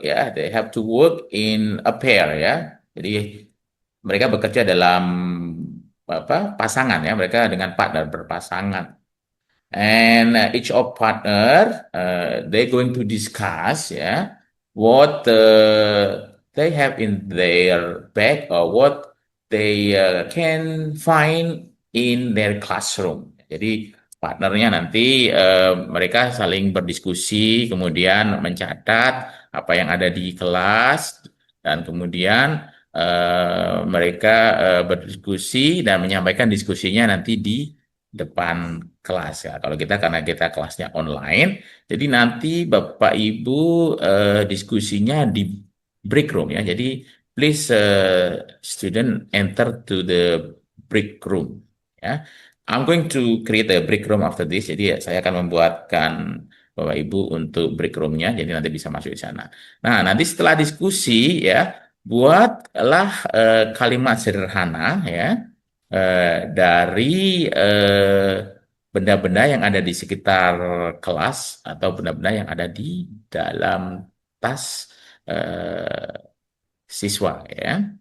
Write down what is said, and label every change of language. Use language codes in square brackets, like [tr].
[en] Yeah, they have to work in a pair. [id] Ya, jadi mereka bekerja dalam apa pasangan ya, mereka dengan partner berpasangan. [en] And each of partner they're going to discuss yeah what they have in their bag or what they can find in their classroom. [id] Jadi partnernya nanti mereka saling berdiskusi, kemudian mencatat apa yang ada di kelas dan kemudian mereka berdiskusi dan menyampaikan diskusinya nanti di depan kelas ya. Kalau kita karena kita kelasnya online, jadi nanti Bapak Ibu diskusinya di break room ya. [en] Jadi please student enter to the break room ya. I'm going to create a break room after this. [id] Jadi ya, saya akan membuatkan Bapak Ibu untuk break roomnya. Jadi nanti bisa masuk di sana. Nah nanti setelah diskusi ya, buatlah kalimat sederhana ya dari benda-benda yang ada di sekitar kelas atau benda-benda yang ada di dalam tas siswa ya.